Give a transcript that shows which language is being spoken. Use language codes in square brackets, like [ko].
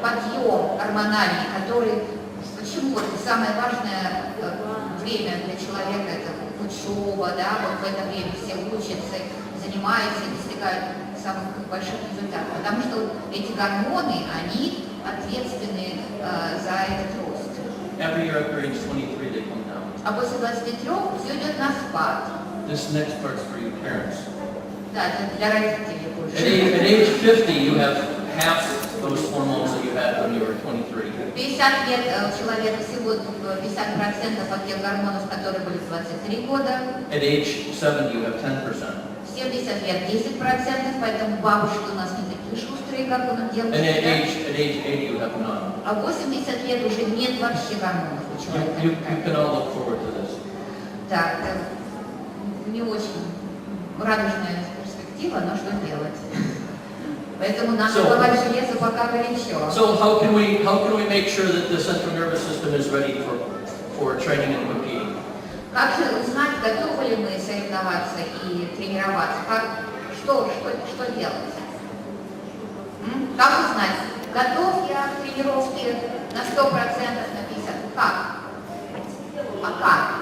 [ru] подъем гормональный, который, почему это самое важное время для человека, это учеба, да, вот в это время все учатся, занимаются и достигают самых больших результатов, потому что эти гормоны, они ответственны за этот рост. [en] Every year after age 23, they come down. [ru] А после 23 все идет на спад. [en] This next part's for you parents. [ru] Да, это для родителей больше. [en] At age 50, you have half those hormones that you had when you were 23. [ru] 50 лет человек всего 50% от тех гормонов, которые были в 23 года. [en] At age 70, you have 10%. [ru] 70 лет 10%, поэтому бабушки у нас не такие шустрые, как у нас [en] And at age 80, you have none. [ru] А 80 лет уже нет вообще гормонов у человека. [en] You can all look forward to this. [ru] Да, это не очень радужная перспектива, но что делать? Поэтому надо давать железо, пока горячо. [en] So how can we make sure that the central nervous system is ready for training and competing? [ru] Как же узнать, готовы ли мы соревноваться и тренироваться? Что делать? Как узнать, готов я к тренировке на 100%, на 50%? Как? А как?